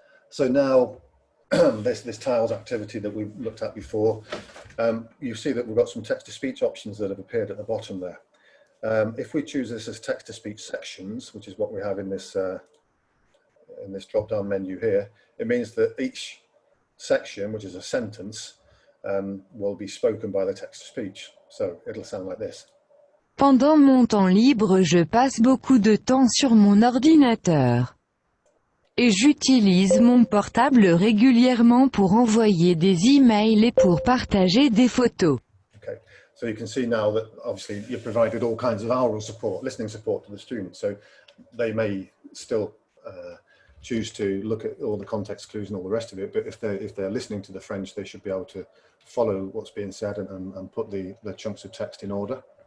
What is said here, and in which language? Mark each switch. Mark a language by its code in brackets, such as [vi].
[en] So now this tiles activity that we looked at before, you see that we've got some text to speech options that have appeared at the bottom there. If we choose this as text to speech sections, which is what we have in this drop down menu here, it means that each section, which is a sentence, will be spoken by the text to speech. So it'll sound like this. [fr] Pendant mon temps libre, je passe beaucoup de temps sur mon ordinateur. Et j'utilise mon portable régulièrement pour envoyer des emails et pour partager des photos. [en] Okay, so you can see now that obviously you've provided all kinds of oral support, listening support to the students. So they may still choose to look at all the context clues and all the rest of it, but if they're listening to the French, they should be able to follow what's being said and put the chunks of text in order.